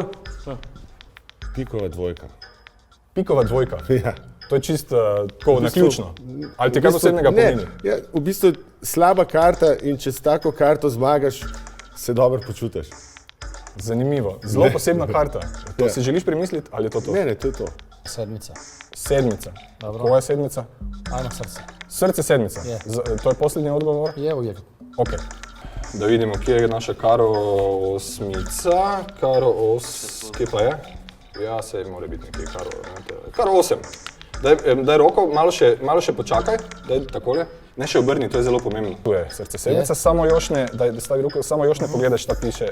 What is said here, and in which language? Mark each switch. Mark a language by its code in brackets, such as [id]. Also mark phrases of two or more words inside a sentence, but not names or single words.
[sl] Pikova dvojka. Pikova dvojka. Ja. To je čisto tako naključno. Ali ti kaj posebnega pomeni? Ja, v bistvu slaba karta in če s tako karto zmagaš, se dobro počutiš. Zanimivo. Zelo posebna karta. To si želiš premisliti ali je to to? Ne, to je to. Sedmica. Sedmica. Dobro. [hr] Koja je sedmica? Ajmo srce. Srce sedmica. Je. To je posljednji odgovor? Je uvijek. Ok. [sl] Da vidimo, kje je naša karo osmica. Kje pa je? Ja, sej mora biti nekje karo 8. Daj roko, malo še počakaj, daj takole. Ne še obrni, to je zelo pomembno. Tu je srce sedmica, [hr] samo još ne, [sl] daj stavi roko, [hr] samo još ne pogledaš, [sl] tako piše.